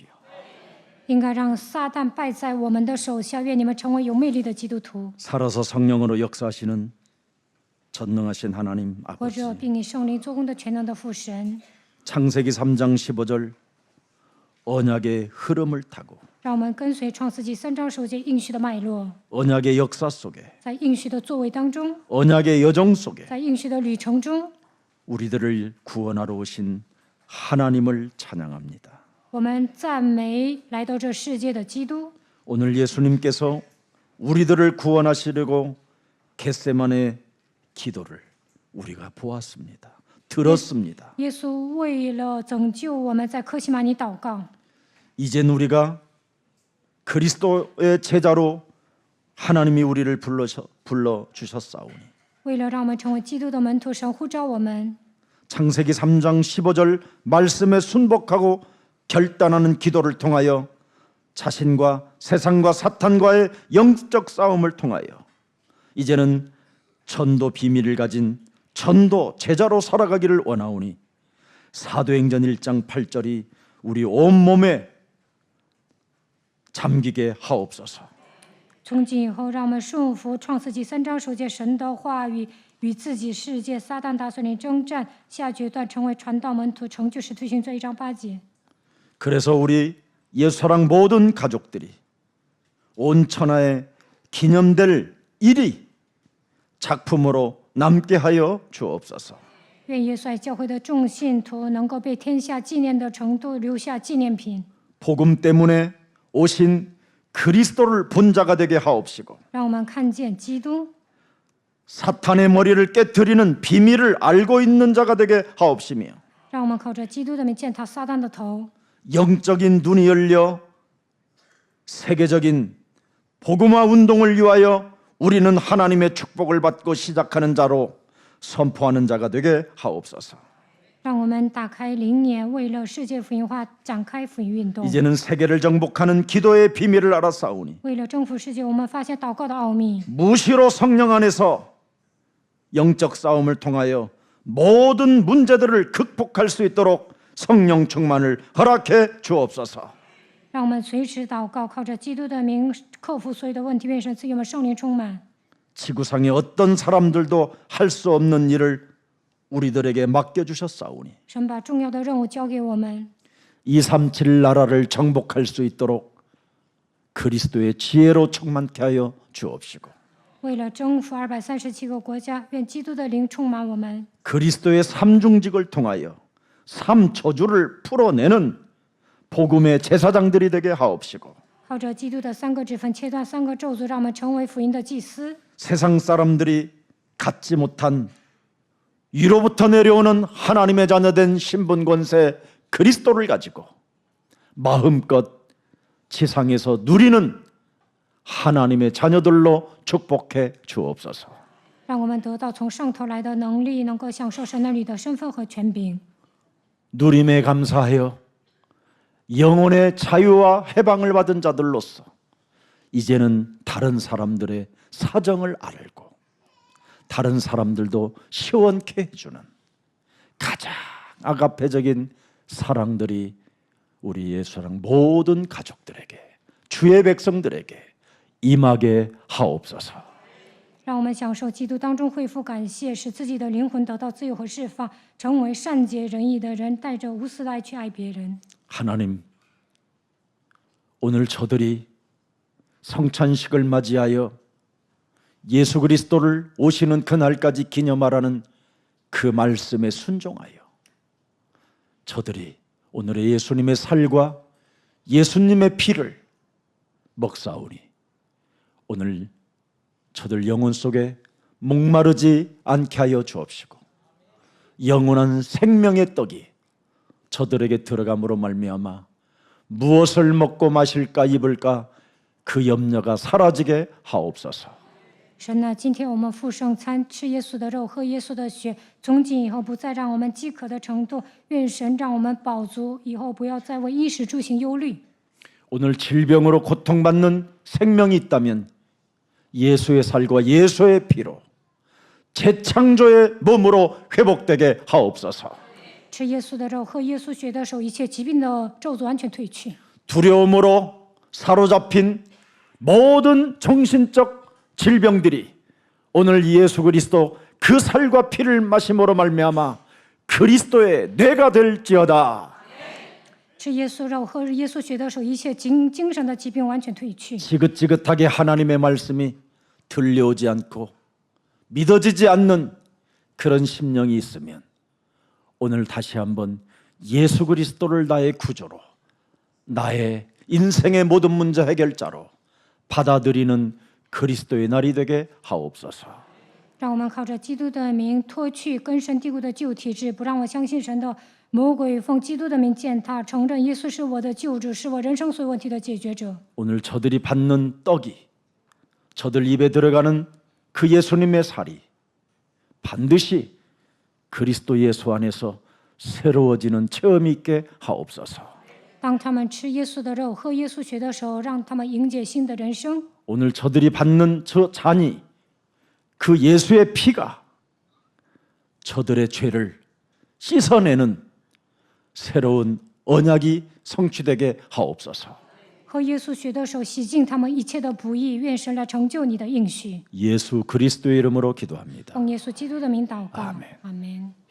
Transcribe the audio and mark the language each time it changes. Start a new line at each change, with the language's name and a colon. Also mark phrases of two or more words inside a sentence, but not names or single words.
Chinese: 应该让撒旦败在我们的手下。愿你们成为有魅力的基督徒，
Korean: 살아서 성령으로 역사하시는 전능하신 하나님
Chinese: 活
Korean: 아버지.
Chinese: 着并以圣灵做工的全能的父神。
Korean: 창세기 3장 15절 언약의 흐름을 타고
Chinese: 让我们跟随创世纪3章10节应许的脉络，
Korean: 언약의 역사 속에
Chinese: 在应许的作为当中，
Korean: 언약의 여정 속에
Chinese: 在应许的旅程中，
Korean: 우리들을 구원하러 오신 하나님을 찬양합니다.
Chinese: 我们赞美来到这世界的基督。
Korean: 오늘 예수님께서 우리들을 구원하시려고 겟세마네 기도를 우리가 보았습니다. 들었습니다.
Chinese: 耶稣为了拯救我们，在客西马尼祷告。
Korean: 이젠 우리가 그리스도의 제자로 하나님이 우리를 불러주셨사오니
Chinese: 为了让我们成为基督的门徒，神呼召我们。
Korean: 창세기 3장 15절 말씀에 순복하고 결단하는 기도를 통하여 자신과 세상과 사탄과의 영적 싸움을 통하여 이제는 전도 비밀을 가진 전도 제자로 살아가기를 원하오니 사도행전 1장 8절이 우리 온몸에 잠기게 하옵소서.
Chinese: 从今以后，让我们顺服创世纪3章10节神的话语，与自己世界撒旦大孙灵征战，下决断成为传道门徒，成就使徒行传1章8节。
Korean: 그래서 우리 예수사랑 모든 가족들이 온 천하에 기념될 일이 작품으로 남게 하여 주옵소서.
Chinese: 愿耶稣爱教会的众信徒能够被天下纪念的程度留下纪念品，
Korean: 복음 때문에 오신 그리스도를 본 자가 되게 하옵시고
Chinese: 让我们看见基督，
Korean: 사탄의 머리를 깨뜨리는 비밀을 알고 있는 자가 되게 하옵시며
Chinese: 让我们靠着基督的名践踏撒旦的头，
Korean: 영적인 눈이 열려 세계적인 복음화 운동을 위하여 우리는 하나님의 축복을 받고 시작하는 자로 선포하는 자가 되게 하옵소서.
Chinese: 让我们打开灵眼，为了世界福音化展开福音运动。
Korean: 이제는 세계를 정복하는 기도의 비밀을 알았사오니
Chinese: 为了征服世界，我们发现祷告的奥秘。
Korean: 무시로 성령 안에서 영적 싸움을 통하여 모든 문제들을 극복할 수 있도록 성령 충만을 허락해 주옵소서.
Chinese: 让我们随时祷告，靠着基督的名克服所有的问题。愿神赐给我们圣灵充满。
Korean: 지구상의 어떤 사람들도 할 수 없는 일을 우리들에게 맡겨주셨사오니
Chinese: 神把重要的任务交给我们，
Korean: 237 나라를 정복할 수 있도록 그리스도의 지혜로 충만케 하여 주옵시고
Chinese: 为了征服237个国家，愿基督的灵充满我们。
Korean: 그리스도의 삼중직을 통하여 삼초주를 풀어내는 복음의 제사장들이 되게 하옵시고
Chinese: 靠着基督的3个指分切断3个咒诅，让我们成为福音的祭司。
Korean: 세상 사람들이 갖지 못한 위로부터 내려오는 하나님의 자녀된 신분 권세 그리스도를 가지고 마음껏 지상에서 누리는 하나님의 자녀들로 축복해 주옵소서.
Chinese: 让我们得到从上头来的能力，能够享受神儿女的身份和权柄。
Korean: 누림에 감사하여 영혼의 자유와 해방을 받은 자들로서 이제는 다른 사람들의 사정을 알고 다른 사람들도 시원케 해주는 가장 아가페적인 사랑들이 우리 예수랑 모든 가족들에게 주의 백성들에게 임하게 하옵소서.
Chinese: 让我们享受基督当中恢复感谢，使自己的灵魂得到自由和释放，成为善解人意的人，带着无私的爱去爱别人。
Korean: 하나님, 오늘 저들이 성찬식을 맞이하여 예수 그리스도를 오시는 그날까지 기념하라는 그 말씀에 순종하여 저들이 오늘의 예수님의 살과 예수님의 피를 먹사오니 오늘 저들 영혼 속에 목마르지 않게 하여 주옵시고 영원한 생명의 떡이 저들에게 들어감으로 말미암아 무엇을 먹고 마실까 입을까 그 염려가 사라지게 하옵소서.
Chinese: 神呢，今天我们赴圣餐，吃耶稣的肉，喝耶稣的血，从今以后不再让我们饥渴的程度。愿神让我们饱足，以后不要再为衣食住行忧虑。
Korean: 오늘 질병으로 고통받는 생명이 있다면 예수의 살과 예수의 피로 재창조의 몸으로 회복되게 하옵소서.
Chinese: 吃耶稣的肉，喝耶稣血的手，一切疾病的咒诅完全退去。
Korean: 두려움으로 사로잡힌 모든 정신적 질병들이 오늘 예수 그리스도 그 살과 피를 마심으로 말미암아 그리스도의 뇌가 될지어다.
Chinese: 吃耶稣肉，喝耶稣血的手，一切精神的疾病完全退去。
Korean: 지긋지긋하게 하나님의 말씀이 들려오지 않고 믿어지지 않는 그런 심령이 있으면 오늘 다시 한번 예수 그리스도를 나의 구조로 나의 인생의 모든 문제 해결자로 받아들이는 그리스도의 날이 되게 하옵소서.
Chinese: 让我们靠着基督的名脱去根深蒂固的旧体质，不让我相信神的魔鬼，奉基督的名践踏，承认耶稣是我的救主，是我人生所有问题的解决者。
Korean: 오늘 저들이 받는 떡이 저들 입에 들어가는 그 예수님의 살이 반드시 그리스도 예수 안에서 새로워지는 체험이 있게 하옵소서.
Chinese: 当他们吃耶稣的肉，喝耶稣血的时候，让他们迎接新的人生。
Korean: 오늘 저들이 받는 저 잔이 그 예수의 피가 저들의 죄를 씻어내는 새로운 언약이 성취되게 하옵소서.
Chinese: 喝耶稣血的手，洗净他们一切的不义。愿神来成就你的应许。
Korean: 예수 그리스도의 이름으로 기도합니다.
Chinese: 奉耶稣基督的名祷告。
Korean: 아멘.
Chinese: 阿门。